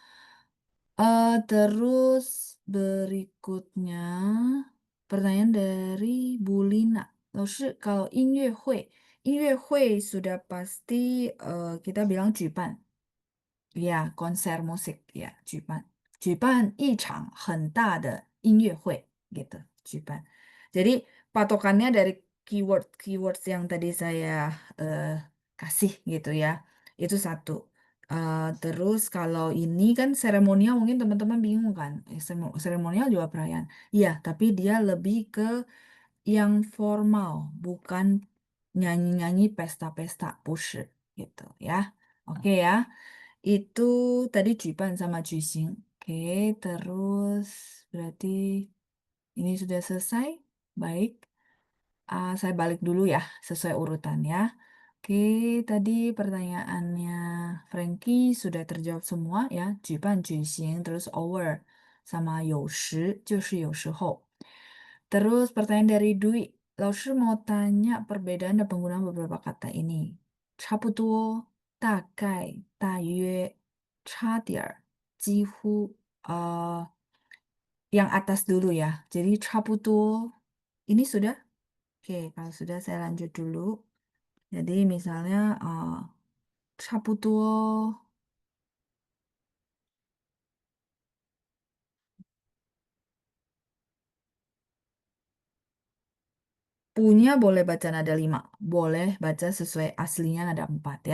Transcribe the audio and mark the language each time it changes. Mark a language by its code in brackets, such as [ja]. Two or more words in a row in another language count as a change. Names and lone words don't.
[id] Terus berikutnya pertanyaan dari Bulina. Lalu kalau 音乐会 sudah pasti kita bilang 举办. Ya, konser musik ya, [zh] 举办一场很大的音乐会 gitu, 举办. [id] Jadi patokannya dari keyword yang tadi saya eh, kasih gitu ya. Itu satu. Terus kalau ini kan seremonial mungkin teman-teman bingung kan. Seremonial juga perayaan. Iya, tapi dia lebih ke yang formal, bukan nyanyi-nyanyi pesta-pesta, 不是 gitu ya. Oke ya. Itu tadi Jupan sama Juxing. Oke, terus berarti ini sudah selesai. Baik. Saya balik dulu ya, sesuai urutan ya. Oke, tadi pertanyaannya Frankie sudah terjawab semua ya. [zh] 举办举行 [id] terus over sama [zh] 有时就是有时候. [id] Terus pertanyaan dari Dwi, Laoshi mau tanya perbedaan dan penggunaan beberapa kata ini. [zh] 差不多,大概,大约,差点儿,几乎, [id] yang atas dulu ya. Jadi 差不多, ini sudah? Oke, kalau sudah saya lanjut dulu. Jadi misalnya 差不多 punya boleh baca nada 5, boleh baca sesuai aslinya nada 4 ya.